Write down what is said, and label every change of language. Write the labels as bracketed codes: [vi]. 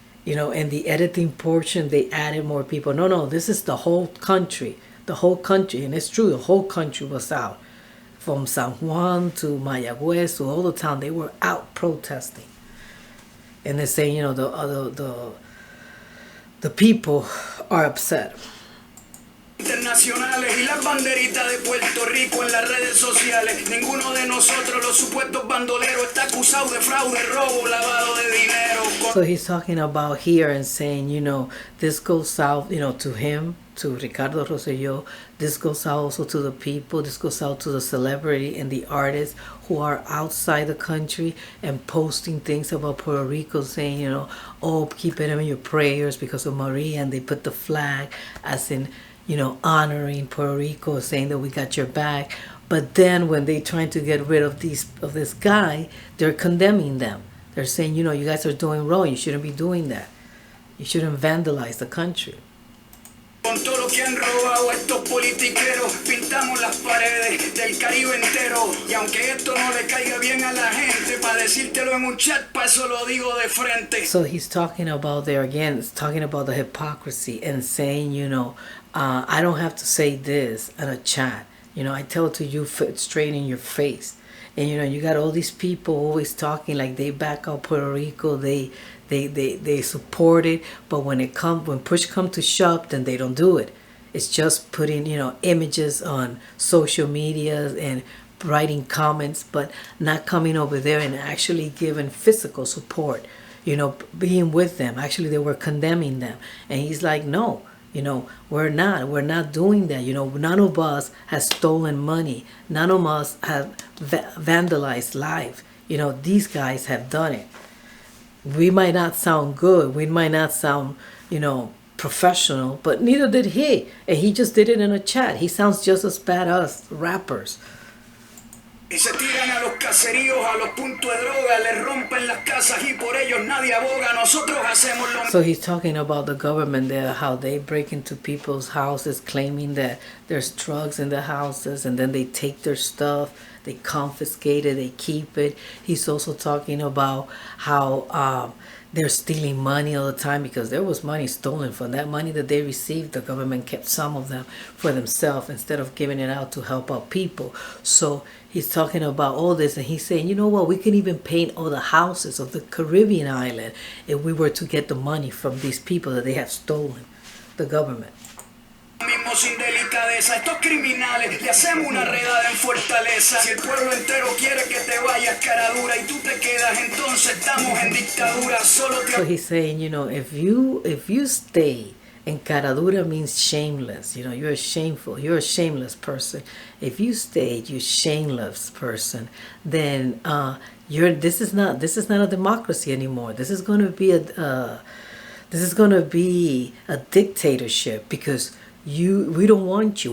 [en] You know, in the editing portion, they added more people. No, this is the whole country. the whole country, and it's true, the whole country was out. From San Juan to Mayagüez to all the town, they were out protesting. And they're saying, the people are upset. [es] Internacionales y las banderitas de Puerto Rico en las redes sociales. Ninguno de nosotros, los supuestos bandoleros, está acusado de fraude, robo, lavado de dinero. [en] So he's talking about here and saying, this goes out, to him, to Ricarod Rosello. This goes out also to the people. This goes out to the celebrity and the artists who are outside the country and posting things about Puerto Rico, saying, oh, keep it in your prayers because of Maria. And they put the flag as in, honoring Puerto Rico, saying that we got your back. But then when they're trying to get rid of this guy, they're condemning them. They're saying, you guys are doing wrong. You shouldn't be doing that. You shouldn't vandalize the country. [es] Con todo lo que han robado estos politiqueros, pintamos las paredes del Caribe entero. Y aunque esto no le caiga bien a la gente, para decírtelo en un chat, pa' eso lo digo de frente. [en] So he's talking about there again, it's talking about the hypocrisy and saying, I don't have to say this in a chat. I tell it to you straight in your face. And you got all these people always talking like they back up Puerto Rico, they support it, but when push comes to shove, then they don't do it. It's just putting images on social media and writing comments, but not coming over there and actually giving physical support, being with them. Actually, they were condemning them, and he's like, no, we're not doing that. None of us has stolen money. None of us have vandalized life. These guys have done it. We might not sound good. We might not sound, professional, but neither did he. And he just did it in a chat. He sounds just as bad as rappers. [es] Y se tiran a los caseríos, a los puntos de droga, les rompen las casas y por ellos nadie aboga. Nosotros hacemos lo. [en] So he's talking about the government there, how they break into people's houses, claiming that there's drugs in the houses, and then they take their stuff, they confiscate it, they keep it. He's also talking about how they're stealing money all the time because there was money stolen. From that money that they received, the government kept some of them for themselves instead of giving it out to help out people. So he's talking about all this, and he's saying, we can even paint all the houses of the Caribbean island if we were to get the money from these people that they have stolen, the government. [es] Mismo sin delicadeza, estos criminales le hacemos una redada en fortaleza. Si el pueblo entero quiere que te vayas, caradura, y tú te quedas, entonces estamos en dictadura. [en] So he's saying, if you stay, and caradura means shameless, you're shameful, you're a shameless person. If you stay, you shameless person, then this is not a democracy anymore. This is going to be a dictatorship because we don't want you.